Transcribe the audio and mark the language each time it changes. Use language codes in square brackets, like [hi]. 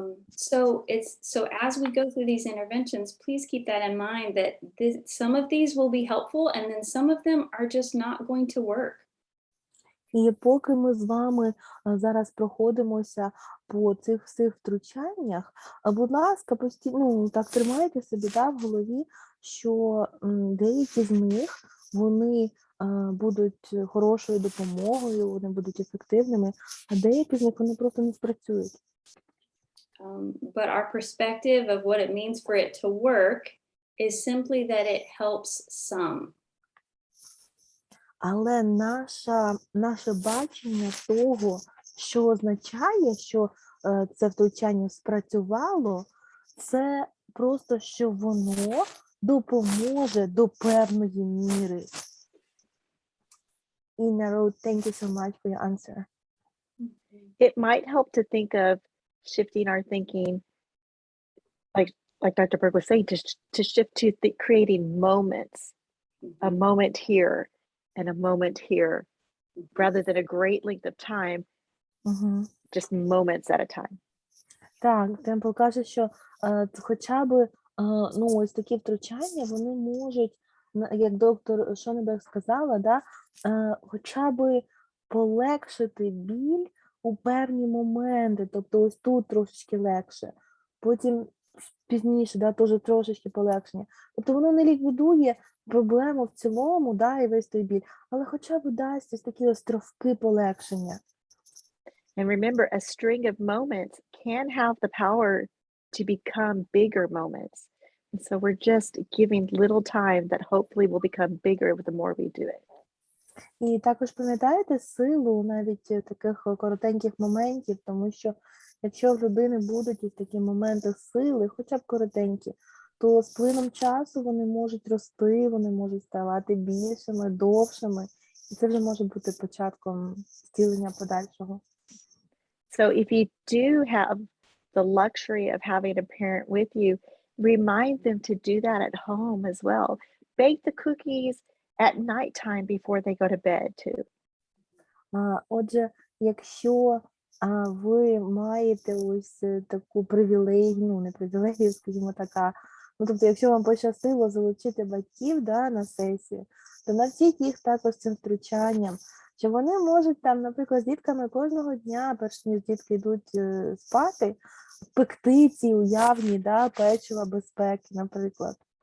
[en] So as we go through these interventions, please keep that in mind that some of these will be helpful and then some of them are just not going to work. [uk] І поки ми з вами зараз проходимося по цих всіх втручаннях, будь ласка, постійно так тримайте собі, да, в голові, що деякі з них, вони будуть хорошою допомогою, вони будуть ефективними, а деякі з них вони просто не спрацюють. [en] But our perspective of what it means for it to work is simply that it helps some. [uk] Але наше бачення того, що означає, що це втручання спрацювало, це просто, що воно допоможе до певної міри. [en] Inna Road, thank you so much for your answer. It might help to think of shifting our thinking, like Dr. Berg was saying, to shift to creating moments, a moment here and a moment here, rather than a great length of time, just moments at a time. [uk] Так, Темпл каже, що хоча б ось такі втручання, вони можуть, як доктор Шонеберг сказала, да, хоча б полегшити біль у певні моменти. Тобто ось тут трошечки легше, потім пізніше, да, теж трошечки полегшення. Тобто воно не ліквідує проблему в цілому, да, і весь той біль, але хоча б дасть ось такі островки полегшення. [en] And remember, a string of moments can have the power to become bigger moments. And so we're just giving little time that hopefully will become bigger the more we do it. [uk] І також пам'ятаєте силу навіть таких коротеньких моментів, тому що якщо в людини будуть ось такі моменти сили, хоча б коротенькі, то з плином часу вони можуть рости, вони можуть ставати більшими, довшими, і це вже може бути початком зцілення подальшого. [en] So if you do have the luxury of having a parent with you, remind them to do that at home as well. Bake the cookies at nighttime before they go to bed too. [uk] Отже, якщо ви маєте ось таку привілегію, ну не привілегію, скажімо така, ну тобто, якщо вам пощастило залучити батьків, да, на сесію, то навчіть їх також цим втручанням, що вони можуть там, наприклад, з дітками кожного дня, перш ніж дітки йдуть спати, пекти ці уявні, да, печива безпеки, наприклад.